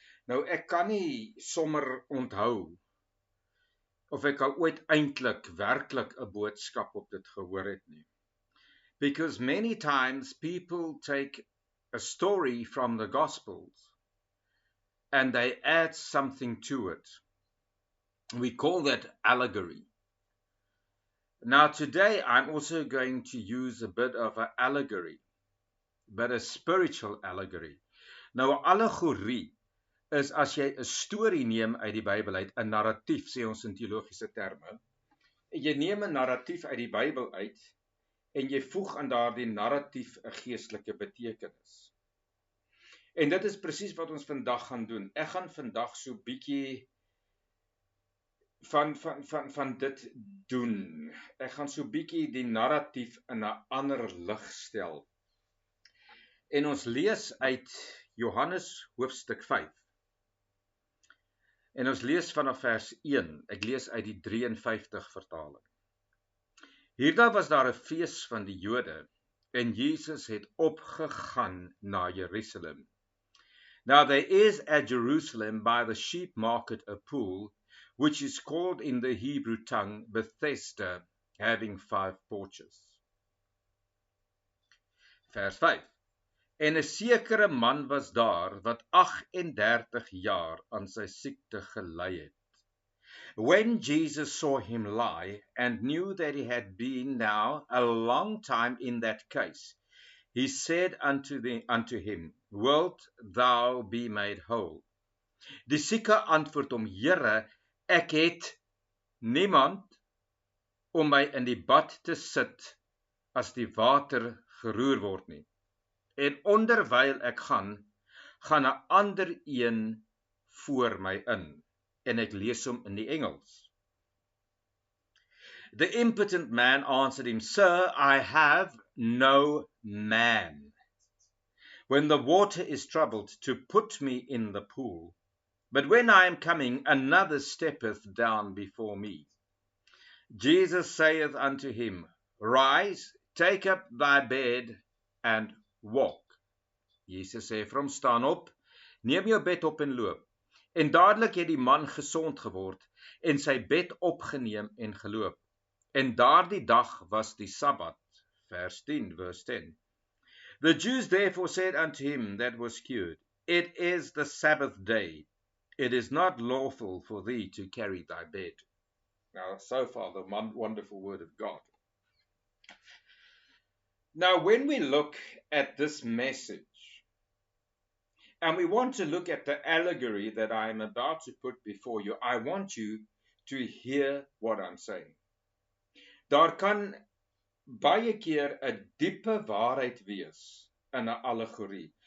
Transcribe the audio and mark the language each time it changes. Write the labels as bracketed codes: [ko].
[af] Nou ek kan nie sommer onthou of ek al ooit eintlik werklik 'n boodskap op dit gehoor het nie. [en] Because many times people take a story from the gospels and they add something to it. We call that allegory. Now today I'm also going to use a bit of an allegory, but a spiritual allegory. [af] Nou 'n allegorie is as jy 'n storie neem uit die Bybel uit, 'n narratief sê ons in teologiese terme. Jy neem 'n narratief uit die Bybel uit en jy voeg aan daardie narratief 'n geestelike betekenis. En dit is presies wat ons vandag gaan doen. Ek gaan vandag so bietjie van dit doen. Ek gaan so bietjie die narratief in 'n ander lig stel. En ons lees uit Johannes hoofstuk 5. En ons lees vanaf vers 1. Ek lees uit die 53 vertaling. Hierdae was daar 'n fees van die Jode en Jesus het opgegaan na Jerusalem. [en] Now there is at Jerusalem by the sheep market a pool, which is called in the Hebrew tongue Bethesda, having 5 porches. [af] Vers 5. En 'n sekere man was daar wat 38 jaar aan sy siekte gely het. [en] When Jesus saw him lie and knew that he had been now a long time in that case, he said unto him, Wilt thou be made whole? [af] Die sieke antwoord hom, Here, ek het niemand om my in die bad te sit as die water geroer word nie. En onderwyl ek gaan 'n ander een voor my in. En ek lees hom in die Engels. [en] The impotent man answered him, Sir, I have no man, when the water is troubled, to put me in the pool. But when I am coming, another steppeth down before me. Jesus saith unto him, Rise, take up thy bed, and walk. [af] Jesus sê vir hom, staan op, neem jou bed op en loop. En dadelik het die man gesond geword en sy bed opgeneem en geloop. En daardie dag was die Sabbat, vers 10, verse 10. [en] The Jews therefore said unto him that was cured, It is the Sabbath day. It is not lawful for thee to carry thy bed. Now, so far, the wonderful word of God. Now, when we look at this message, and we want to look at the allegory that I am about to put before you, I want you to hear what I'm saying. [af] Daar kan baie keer 'n diepe waarheid wees in 'n allegorie.